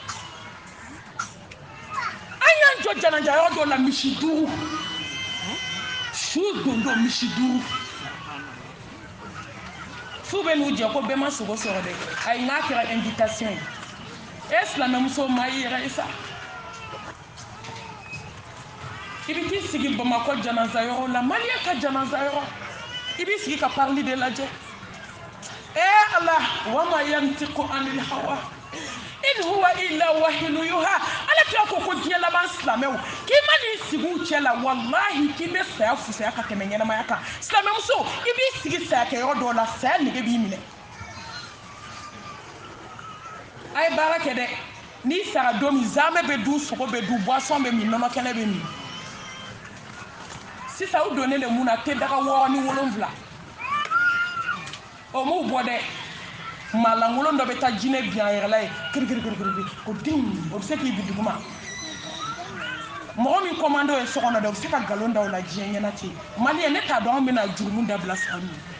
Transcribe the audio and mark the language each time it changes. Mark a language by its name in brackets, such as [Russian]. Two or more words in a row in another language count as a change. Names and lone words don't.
[Bambara] an y'an jɔ janajayɔrɔ dɔ la misi 5 su dondo misi 5 fu bɛ n'u jɛ ko bɛɛ ma sogo sɔrɔ dɛ ayi n'a kɛra invitation ye e silamɛmuso ma i yɛrɛ ye sa i bɛ t'i sigi bamakɔ janazayɔrɔ la maliyɛn ka janazayɔrɔ i b'i sigi ka parili de lajɛ ala [Arabic] وما ينطق عن الهوى إن هو إلا وحي يوحى [Bambara] ala kira ko diɲɛ laban silamɛw k'i ma n'i sigi u cɛ la wallahi k'i bɛ saya fusaya ka tɛmɛ ɲɛnamaya kan silamɛmuso i b'i sigi sayakɛyɔrɔ dɔw la saya nege b'i minɛ a ye baara kɛ dɛ n'i sara don min zamɛ bɛ dun sogo bɛ dun boisson bɛ min nɔnɔ kɛnɛ bɛ min sisan u donnen de mun na te daga 6 ni 7 o m'u bɔ dɛ maa lankolon dɔ bɛ taa jinɛ bin a yɛrɛ la ye kirikirikirikiri o den o bɛ se k'i bi duguma mɔgɔ min commando ye so kɔnɔ dɛ o bɛ se ka nkalon da o la diɲɛ ɲɛna ten maliyɛn ne t'a dɔn an bɛna jurumu dabila san min